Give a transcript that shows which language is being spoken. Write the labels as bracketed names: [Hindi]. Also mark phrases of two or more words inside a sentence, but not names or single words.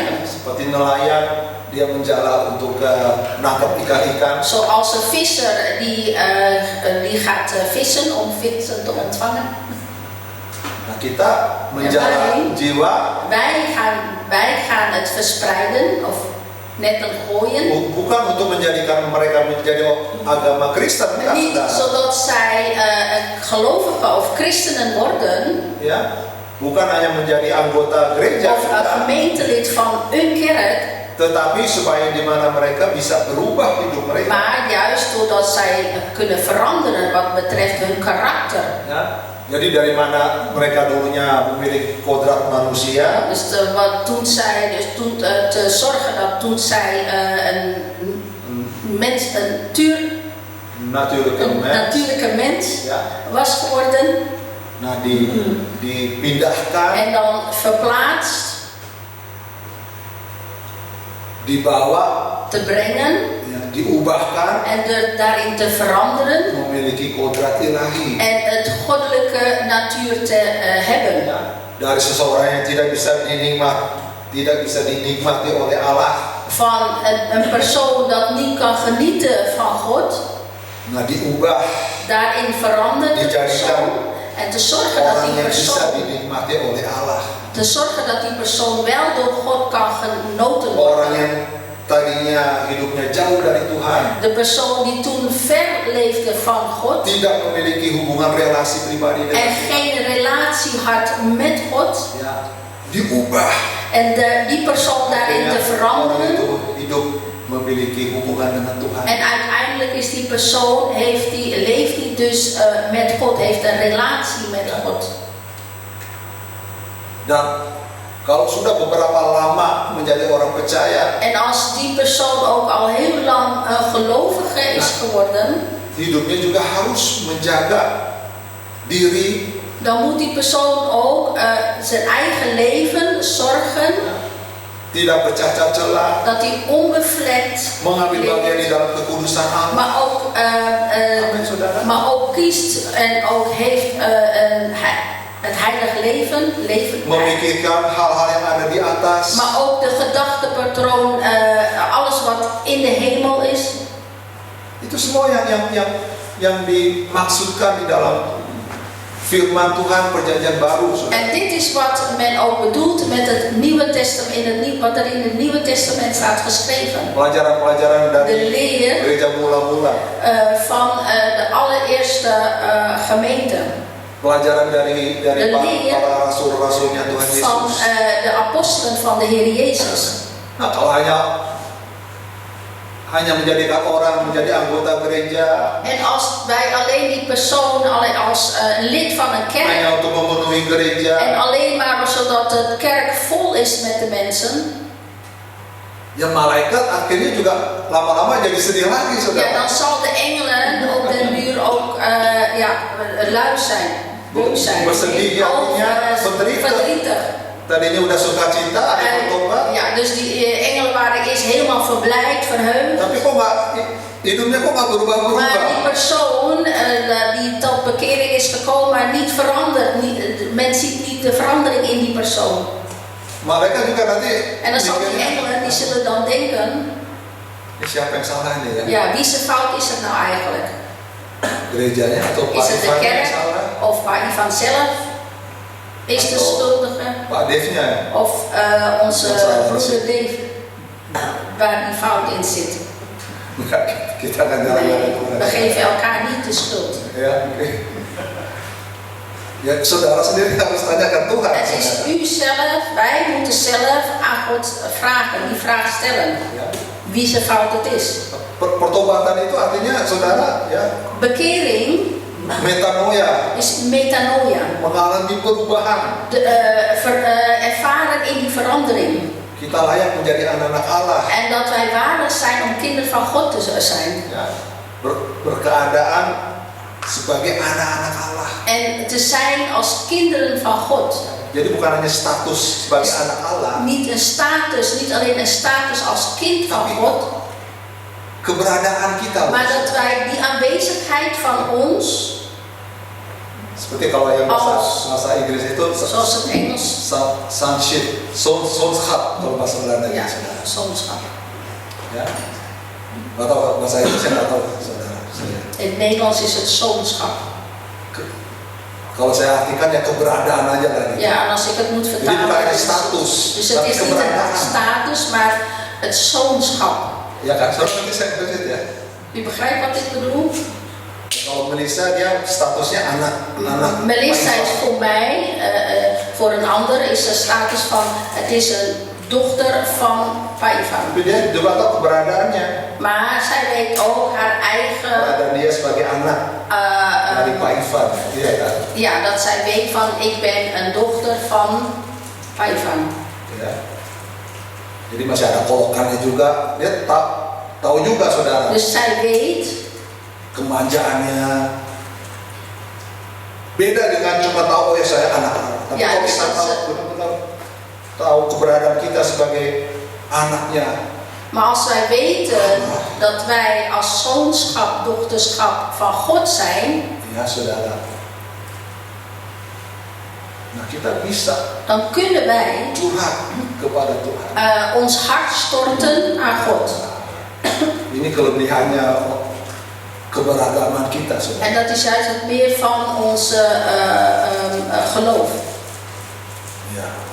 [Indonesian] seperti nelayan, dia menjala untuk menangkap ikan-ikan. [Dutch] Zoals een visser die gaat vissen om vissen te ontvangen. [Indonesian] Nah, kita menjala jiwa [Dutch] Wij gaan het verspreiden of netten gooien. [Indonesian] bukan untuk menjadikan mereka menjadi agama Kristen, ya, [Dutch] Niet [Indonesian] saudara. [Dutch] zodat zij gelovigen of christenen worden. [Indonesian] Ya, bukan hanya menjadi anggota gereja, [Dutch] Of een gemeentelid van een kerk. [Indonesian] tetapi supaya di mana mereka bisa berubah hidup mereka. [Dutch] Maar juist doordat zij kunnen veranderen wat betreft hun karakter. [Indonesian] Ya, jadi dari mana mereka dulunya memiliki kodrat manusia, [Dutch] Dus wat doen zij? Dus te zorgen dat toen zij een natuurlijke mens [Indonesian] ya, [Dutch] was geworden [Indonesian] nah dipindahkan, [Dutch] en dan verplaatst, [Indonesian] dibawa, [Dutch] te brengen [Indonesian] ya, diubahkan, [Dutch] en daarin te veranderen [Indonesian] memiliki kodrat ilahi. [Dutch] en het goddelijke natuur te hebben. [Indonesian] Ya, dari seseorang yang tidak bisa dinikmati oleh Allah, [Dutch] Van een persoon dat niet kan genieten van God, [Indonesian] nah diubah [Dutch] daarin verandert de persoon en te zorgen dat [Indonesian] orang [Dutch] die [Indonesian] yang bisa [Dutch] persoon, [Indonesian] dinikmati oleh Allah. [Dutch] te zorgen dat die persoon wel door God kan genoten worden. [Indonesian] Orang yang tadinya hidupnya jauh dari Tuhan, [Dutch] De persoon die toen ver leefde van God [Indonesian] tidak memiliki hubungan relasi pribadi [Dutch] en [Indonesian] dengan [Dutch] geen relatie had met God, [Indonesian] ya, diubah. [Dutch] en die persoon daarin te [Indonesian] Orang [Dutch] veranderen. [Indonesian] itu hidup memiliki hubungan dengan Tuhan. [Dutch] En uiteindelijk is die persoon, leeft die dus met God, heeft een relatie met God. [Indonesian] Dan kalau sudah beberapa lama menjadi orang percaya, [Dutch] En als die persoon ook al heel lang gelovige is geworden, [Indonesian] hidupnya juga harus menjaga diri, [Dutch] dan moet die persoon ook zijn eigen leven zorgen [Indonesian] tidak bercacat celah, [Dutch] dat hij onbevlekt [Indonesian] mengambil bagian di [Dutch] leeft, [Indonesian] dalam kekudusan Allah. Amin, saudara. [Dutch] maar ook kiest en ook heeft het heilige leven [Indonesian] Memikirkan hal-hal yang ada di atas. [Dutch] maar ook de gedachtepatroon, alles wat in de hemel is. [Indonesian] Itu semua yang dimaksudkan di dalam firman Tuhan perjanjian baru. Saudara. [Dutch] En dit is wat men ook bedoelt met het Nieuwe Testament, wat er in het Nieuwe Testament staat geschreven. [Indonesian] Pelajaran-pelajaran [Dutch] De [Indonesian] dari [Dutch] leer [Indonesian] gereja mula-mula. [Dutch] van de allereerste gemeente. [Indonesian] Pelajaran dari para rasul-rasulnya Tuhan [Dutch] Van [Indonesian] Yesus. [Dutch] de apostelen van de Heer Jezus. [Indonesian] Nah, kalau hanya menjadikan orang menjadi anggota gereja, [Dutch] En als wij alleen die persoon als lid van een kerk [Indonesian] hanya untuk memenuhi [Dutch] en [Indonesian] gereja, [Dutch] alleen maar zodat de kerk vol is met de mensen, [Indonesian] ya malaikat akhirnya juga lama-lama jadi sedih lagi, [Dutch] ja, [Indonesian] saudara. [Dutch] dan zal de engelen op den duur ook lui zijn, boos zijn, [Indonesian] Bersedih, ya, [Dutch] verdrietig. [Indonesian] Tadinya udah sukacita, ada bertobat, [Dutch] Ja, dus die engelen waren eerst helemaal verblijd, verheugd. [Indonesian] tapi kok hidupnya kok nggak [Dutch] Maar die [Indonesian] berubah-berubah. [Dutch] persoon die tot bekering is gekomen, maar niet veranderd. Men ziet niet de verandering in die persoon. [Indonesian] Mereka juga nanti [Dutch] En dan zal die [Indonesian] mikirnya, [Dutch] engelen, die zullen dan denken, [Indonesian] siapa yang salah nih ya? [Dutch] ja, wie zijn fout is het nou eigenlijk? [Indonesian] Gerejanya atau Pak [Dutch] Is het de [Indonesian] Ivan yang [Dutch] kerk [Indonesian] salah? [Dutch] of Pak Ivan zelf is de schuldige? [Indonesian] Pak Devnya ya? [Dutch] Of onze broeder Dave, waar die fout in zit? [Indonesian] Enggak, kita akan jalan-jalan [Dutch] We geven elkaar niet de schuld. [Indonesian] Ya, oke. Ya, saudara sendiri harus tanyakan Tuhan. [Dutch] Het is u zelf, wij moeten zelf God vragen, die vraag stellen. [Indonesian] Ya. [Dutch] Wie zijn fout het is. [Indonesian] Pertobatan itu artinya saudara ya [Dutch] Bekering [Indonesian] metanoia, [Dutch] is metanoia. [Indonesian] mengalami perubahan. [Dutch] Ervaren in die verandering. [Indonesian] Kita layak menjadi anak-anak Allah. [Dutch] En dat wij waardig zijn om kinderen van God te zijn. [Indonesian] Ya, berkeadaan sebagai anak-anak Allah. [Dutch] En te zijn als kinderen van God. [Indonesian] Jadi bukan hanya status sebagai anak Allah, [Dutch] Niet een status, niet alleen een status als kind van God. [Indonesian] keberadaan kita. [Dutch] Maar dat wij die aanwezigheid van ons, [Indonesian] Seperti kalau yang bahasa Inggris itu [Dutch] zoals het Engels, [Indonesian] sonship, sonschap kalau bahasa Belanda [Dutch] ja, [Indonesian] saudara. [Dutch] zoonschap. [Indonesian] Ya, atau bahasa Inggris saya nggak tahu saudara. [Dutch] In het Nederlands is het zoonschap. [Indonesian] Kalau saya artikan ya keberadaan aja kan. [Dutch] Ja, en als ik het moet [Indonesian] Jadi [Dutch] vertalen, [Indonesian] bukan hanya status, [Dutch] dus het [Indonesian] tapi [Dutch] is niet [Indonesian] keberadaan. [Dutch] een status, maar het zoonschap. [Indonesian] Ya kan, soalnya nanti saya lanjut ya. [Dutch] U begrijpt wat ik bedoel? [Indonesian] Kalau Melissa dia statusnya anak. [Dutch] Melissa is voor mij, voor een ander is de status van, het is een dochter van Paivan. [Indonesian] Tapi dia juga tahu keberadaannya. [Dutch] Maar zij weet ook haar eigen, [Indonesian] Keberadaan dia sebagai anak dari Pak Ivan, iya kan? [Dutch] ja, dat zij weet van, ik ben een dochter van Paivan. [Indonesian] Ya. Jadi masih ada kolokannya juga. Dia tahu juga saudara. [Dutch] Dus zij weet, [Indonesian] Kemanjaannya beda dengan cuma tahu oh ya saya anak Allah. Tapi Ya, kalau kita tahu benar-benar tahu keberadaan kita sebagai anaknya. [Dutch] maar als wij weten dat wij als zoonschap, dochterschap van God zijn, [Indonesian] Ya saudara. Nah kita bisa [Dutch] dan kunnen wij [Indonesian] curhat kepada Tuhan. [Dutch] ons hart storten naar God. [Indonesian] Ini kelebihannya keberagaman kita saudara. En dat is juist het meer van onze geloof. Ya.